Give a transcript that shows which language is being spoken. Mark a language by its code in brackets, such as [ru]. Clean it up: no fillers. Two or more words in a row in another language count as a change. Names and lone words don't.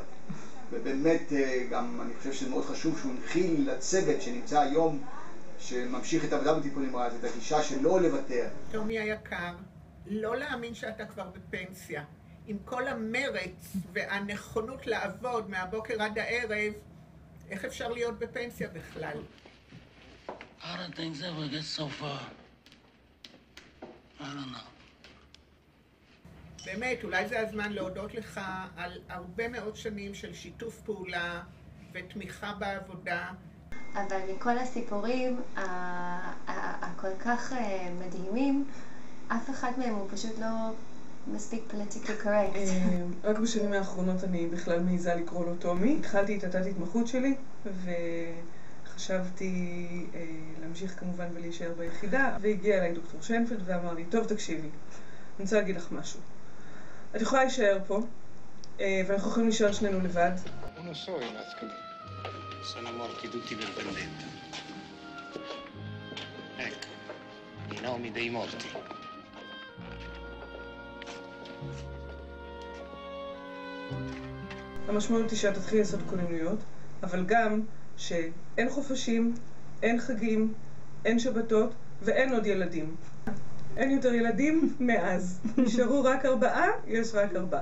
[he] ובאמת גם אני חושב שזה מאוד חשוב שהוא הנחיל לצוות שנמצא היום, שממשיך את העבודה בטיפול נמרץ, את הגישה של לא לוותר. טומי היקר, לא להאמין שאתה כבר בפנסיה. עם כל המרץ והנכונות לעבוד מהבוקר עד הערב, איך אפשר להיות בפנסיה בכלל? [en] How did things ever get so far? I don't know. [he] באמת, אולי זה הזמן להודות לך על הרבה מאוד שנים של שיתוף פעולה ותמיכה בעבודה. אבל מכל הסיפורים הכל כך מדהימים, אף אחד מהם הוא פשוט לא מספיק [en] politically correct. [he] רק בשנים האחרונות אני בכלל מעיזה לקרוא לו טומי. התחלתי את התת התמחות שלי וחשבתי להמשיך כמובן ולהישאר ביחידה, והגיע אליי דוקטור שיינפלד ואמר לי, טוב תקשיבי, אני רוצה להגיד לך משהו. את יכולה להישאר פה ואנחנו יכולים להישאר שנינו לבד. [it] Non so i mascoli. Sono morti tutti per vendetta. Ecco, i nomi dei morti. [he] המשמעות היא שאת תתחיל לעשות כוננויות, אבל גם שאין חופשים, אין חגים, אין שבתות ואין עוד ילדים. אין יותר ילדים מאז. נשארו רק 4, יש רק 4.